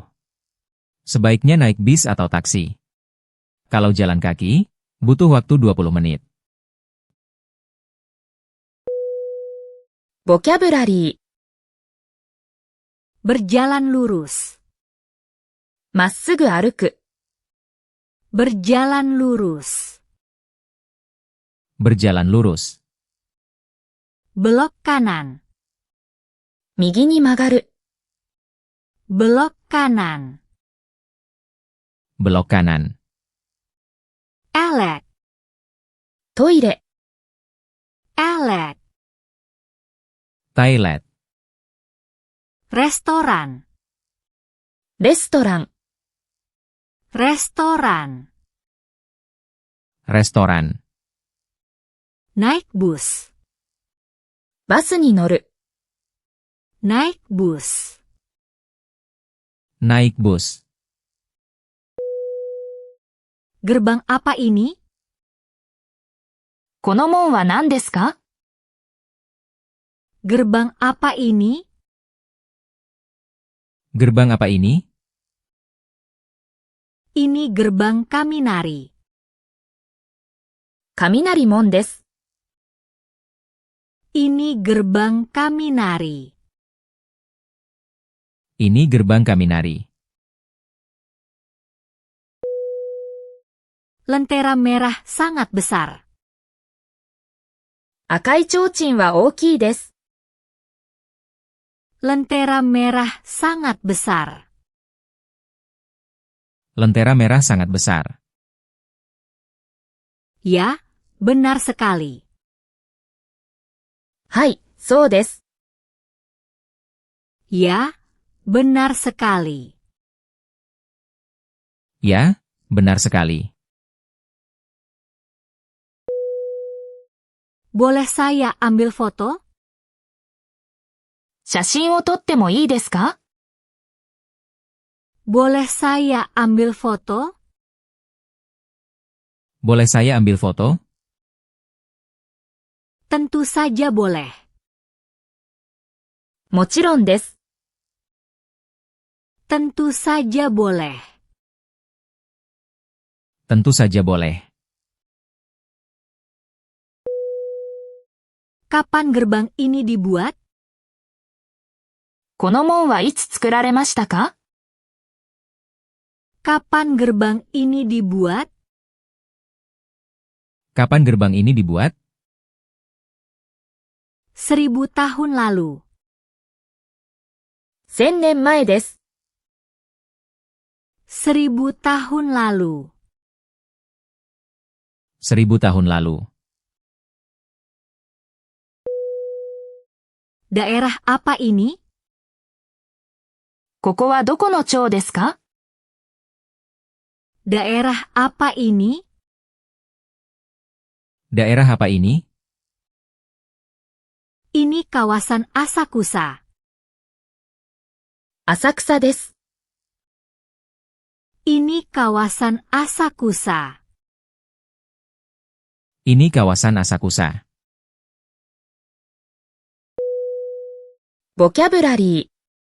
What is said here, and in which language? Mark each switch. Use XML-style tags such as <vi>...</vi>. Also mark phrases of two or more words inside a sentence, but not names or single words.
<id>Sebaiknya naik bis atau taksi. Kalau jalan kaki, butuh waktu 20 menit. Vocabulary. Berjalan lurus.</id> <ja>まっすぐ歩く。</ja> <id>Berjalan lurus. Berjalan lurus. Belok kanan.</id> <ja>右に曲がる。</ja> <id>Belok kanan. Belok kanan. Elek.</id> <ja>トイレ。</ja> <id>Elek. Toilet. Restoran.</id> <ja>レストラン。</ja> <id>Restoran. Restoran. Naik bus.</id> <ja>バスに乗る。</ja> <id>Naik bus. Naik bus. Gerbang apa ini?</id> <ja>この門は何ですか？</ja> <id>Gerbang apa ini? Gerbang apa ini? Ini gerbang Kaminari.</id> <ja>雷門です。</ja> <id>Ini gerbang Kaminari. Ini gerbang Kaminari. Lentera merah sangat besar.</id> <ja>赤い提灯は大きいです。</ja> <id>Lentera merah sangat besar. Lentera merah sangat besar. Ya, benar sekali.</id> <ja>はい、そうです。</ja> <id>Ya, benar sekali. Ya, benar sekali. Boleh saya ambil foto?</id> <ja>写真を撮ってもいいですか？</ja> <id>Boleh saya ambil foto? Boleh saya ambil foto? Tentu saja boleh.</id> <ja>もちろんです。</ja> <id>Tentu saja boleh. Tentu saja boleh. Kapan gerbang ini dibuat?</id> <ja>この門はいつ作られましたか？</ja> <id>Kapan gerbang ini dibuat? Kapan gerbang ini dibuat? 1000 tahun lalu.</id> <ja>1000 年前です。</ja> <id>1000 tahun lalu. 1000 tahun lalu. Daerah apa ini?</id> <ja>ここはどこの町ですか？</ja> <id>Daerah apa ini? Daerah apa ini? Ini kawasan Asakusa.</id> <ja>浅草です。</ja> <id>Ini kawasan Asakusa. Ini kawasan Asakusa.</id> <ja>ボキャブラリー。</ja>